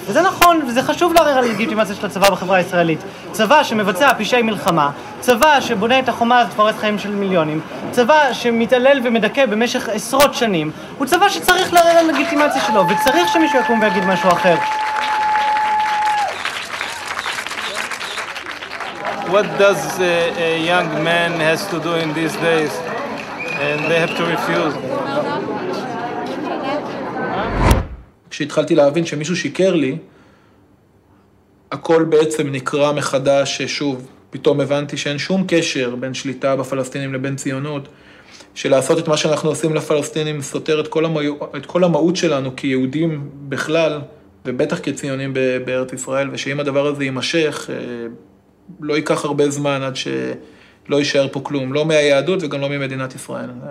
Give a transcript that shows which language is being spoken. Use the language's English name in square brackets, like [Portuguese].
[Hebrew] וזה נכון, וזה חשוב לערער על הלגיטימציה של הצבא בחברה הישראלית. צבא שמבצע פשעי מלחמה, צבא שבונה את החומה הזאת פורץ חיים של מיליונים, צבא שמתעלל ומדכא במשך עשרות שנים, הוא צבא שצריך לערער על הלגיטימציה שלו, וצריך שמישהו יקום ויגיד משהו אחר. [English] What does a young man has to do in these days? And they have to refuse. [Hebrew] כשהתחלתי להבין שמישהו שיקר לי, הכל בעצם נקרא מחדש. שוב, פתאום הבנתי שאין שום קשר בין שליטה בפלסטינים לבין ציונות, שלעשות את מה שאנחנו עושים לפלסטינים סותר את כל המהות שלנו כיהודים בכלל, ובטח כציונים בארץ ישראל, ושאם הדבר הזה יימשך, לא ייקח הרבה זמן עד שלא יישאר פה כלום, לא מהיהדות וגם לא ממדינת ישראל.